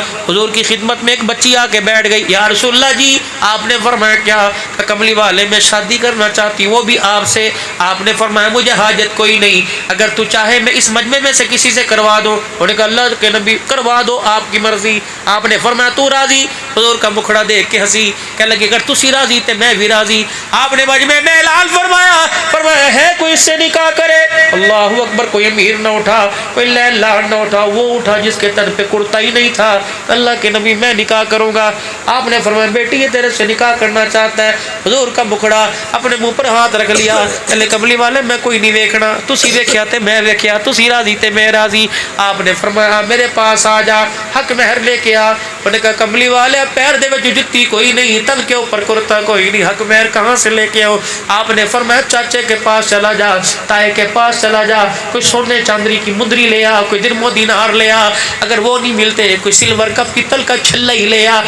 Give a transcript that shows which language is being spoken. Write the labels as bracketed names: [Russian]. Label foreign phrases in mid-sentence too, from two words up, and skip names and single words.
[Urdu] حضور کی خدمت میں ایک بچی آ کے بیٹھ گئی، [Arabic] یا رسول اللہ [Urdu] جی آپ نے فرمایا کیا؟ کہ کملی والے میں شادی کرنا چاہتی ہوں، وہ بھی آپ سے۔ آپ نے فرمایا مجھے حاجت کوئی نہیں، اگر تو چاہے میں اس مجمع میں سے کسی سے کروا دوں۔ انہوں نے کہا اللہ کے نبی کروا دو، آپ کی مرضی۔ آپ نے فرمایا تو راضی؟ حضور کا مکھڑا دیکھ کے ہنسی، کہنے لگی اگر [Punjabi] تسی راضی تے میں بھی راضی۔ [Urdu] آپ نے مجمع میں اعلان فرمایا ہے کوئی اس سے نکاح کرے؟ [Arabic] اللہ اکبر۔ [Urdu] کوئی امیر نہ اٹھا، کوئی لیلان نہ اٹھا، وہ اٹھا جس کے تن پہ کرتا ہی نہیں تھا۔ اللہ کے نبی میں نکاح کروں گا۔ آپ نے فرمایا بیٹی یہ تیرے سے نکاح کرنا چاہتا ہے۔ حضور کا مکھڑا اپنے منہ پر ہاتھ رکھ لیا، [Punjabi] چلے کملی والے میں کوئی نہیں ویکھنا، تسی ویکھیا تے میں ویکھیا، تسی راضی تے میں راضی۔ [Urdu] آپ نے فرمایا میرے پاس آ جا، حق مہر لے کے آ۔ انہوں نے کہا کملی والے [Punjabi] پیر دے وچ جُتی کوئی نہیں، [Urdu] تن کے اوپر کرتا کوئی نہیں، حق مہر کہاں سے لے کے آؤ؟ آپ نے فرمایا چاچے کے پاس چلا جا، تائے کے پاس چلا جا، کوئی سونے چاندی کی مندری لے آ، کوئی درم و دینار لے آ، اگر وہ نہیں ملتے کوئی سلور کا پیتل کا چھلا ہی لے آ۔